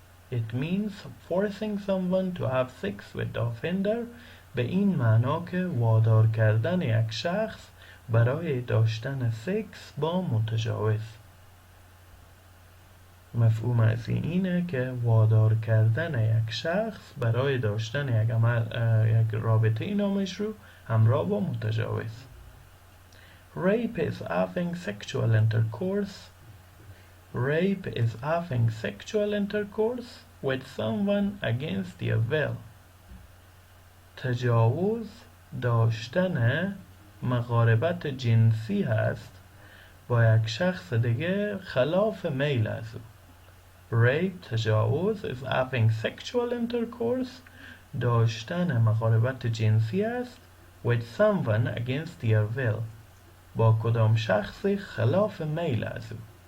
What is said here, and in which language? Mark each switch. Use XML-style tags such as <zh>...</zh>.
<en>It means forcing someone to have sex with the offender،</en> <fa>به این معنا که وادار کردن یک شخص برای داشتن سکس با متجاوز. مفهوم از اینه که وادار کردن یک شخص برای داشتن یک رابطه نامشروع همراه با متجاوز.</fa> <en>Rape is having sexual intercourse. Rape is having sexual intercourse with someone against their will.</en> <fa>تجاوز داشتن مقاربت جنسی هست با یک شخص دیگه خلاف میل از او. Rape، تجاوز،</fa> <en>is having sexual intercourse،</en> <fa>داشتن مقاربت جنسی است</fa> <en>with someone against their will،</en> <fa>با کدام شخصی خلاف میل از او.</fa>